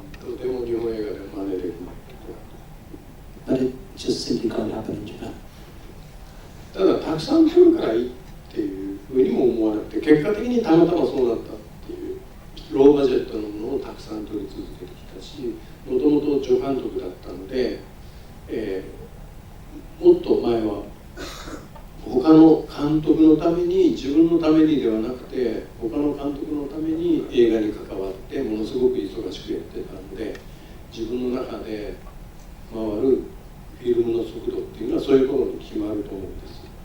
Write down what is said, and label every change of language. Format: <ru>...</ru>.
<ja>とても日本映画で真似できない。</ja> <en>But it just simply can't happen in Japan.</en> <ja>ただたくさん撮るからいいっていうふうにも思わなくて、結果的にたまたまそうなったっていう、ローバジェットのものをたくさん撮り続けてきたし、もともと助監督だったので、もっと前は他の監督のために、自分のためにではなくて他の監督のために映画に関わってものすごく忙しくやってたので、自分の中で回るフィルムの速度っていうのはそういう頃に決まると思うんです。</ja>